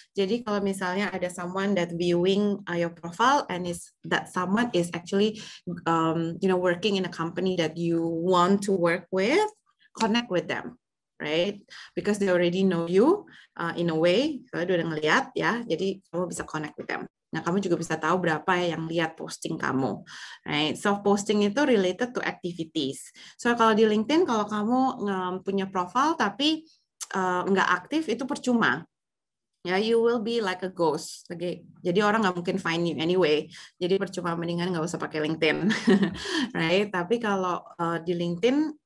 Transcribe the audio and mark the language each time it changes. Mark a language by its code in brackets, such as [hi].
[id] Jadi kalau misalnya ada [en] someone that viewing your profile and that someone is actually working in a company that you want to work with, connect with them, right? Because they already know you in a way, [id] kalau udah ngeliat ya, jadi kamu bisa [en] connect with them. [id] Nah, kamu juga bisa tahu berapa yang lihat posting kamu. [en] Right? [id] So, posting itu [en] related to activities. [id] So, kalau di LinkedIn, kalau kamu punya profile tapi nggak aktif, itu percuma. [en] Ya, you will be like a ghost. [id] Okay? Jadi orang nggak mungkin [en] find you anyway. [id] Jadi percuma, mendingan nggak usah pakai LinkedIn. Right? Tapi kalau di LinkedIn,